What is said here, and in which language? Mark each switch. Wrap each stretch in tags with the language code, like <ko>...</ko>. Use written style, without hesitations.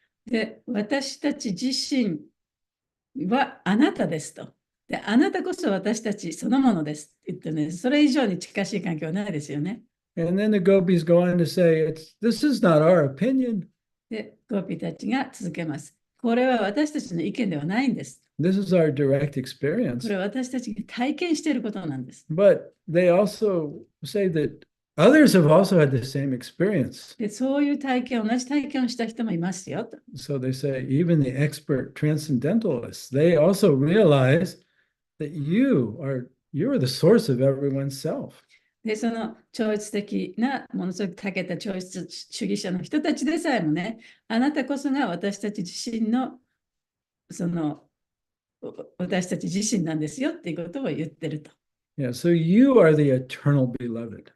<ja>で、私たち自身はあなたですと。で、あなたこそ私たちそのものですって言ってね、それ以上に近しい関係はないですよね。</ja> <en>And then the gopis go on to say, this is not our opinion.</en> <ja>で、ゴーピーたちが続けます。これは私たちの意見ではないんです。</ja> <en>This is our direct</en> <ja>こ</ja> <en>experience.</en> <ja>れは私たちが体験していることなんです。</ja> <en>But they also say that others have also had the same experience.</en> <ja>で、そういう体験、同じ体験をした人もいますよと。</ja> <en>So they say, even the expert transcendentalists, they also realize that you're the source of everyone's self.</en> <ja>で、その超越的な、ものすごく長けた超越主義者の人たちでさえもね、あなたこそが私たち自身の、私たち自身なんですよっていうことを言ってると。</ja> <en>Yeah, so you are the eternal beloved.</en>